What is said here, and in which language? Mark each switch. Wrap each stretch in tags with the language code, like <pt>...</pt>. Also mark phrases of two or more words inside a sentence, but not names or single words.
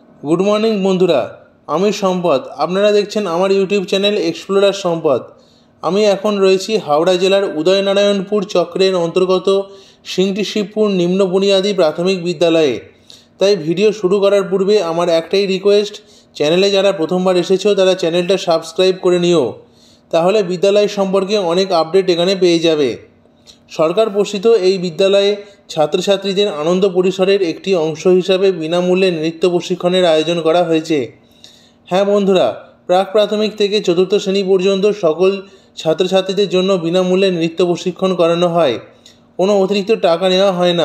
<en>Good morning</en> <bn>বন্ধুরা আমি সম্পদ আপনারা দেখছেন আমার</bn> <en>YouTube channel</en> <bn>এক্সপ্লোরার সম্পদ। আমি এখন রয়েছি হাওড়া জেলার উদয়নারায়ণপুর চক্রের অন্তর্গত সিংটি শিবপুর নিম্ন বুনিয়াদি প্রাথমিক বিদ্যালয়ে। তাই ভিডিও শুরু করার পূর্বে আমার একটাই রিকোয়েস্ট, চ্যানেলে যারা প্রথমবার এসেছ তারা চ্যানেলটা সাবস্ক্রাইব করে নিও, তাহলে বিদ্যালয় সম্পর্কে অনেক আপডেট এখানে পেয়ে যাবে। সরকার পোষিত এই বিদ্যালয়ে ছাত্রছাত্রীদের আনন্দ পরিসরের একটি অংশ হিসাবে বিনামূল্যে নৃত্য প্রশিক্ষণের আয়োজন করা হয়েছে। হ্যাঁ বন্ধুরা, প্রাক প্রাথমিক থেকে চতুর্থ শ্রেণী পর্যন্ত সকল ছাত্রছাত্রীদের জন্য বিনামূল্যে নৃত্য প্রশিক্ষণ করানো হয়, কোনো অতিরিক্ত টাকা নেওয়া হয় না।</bn>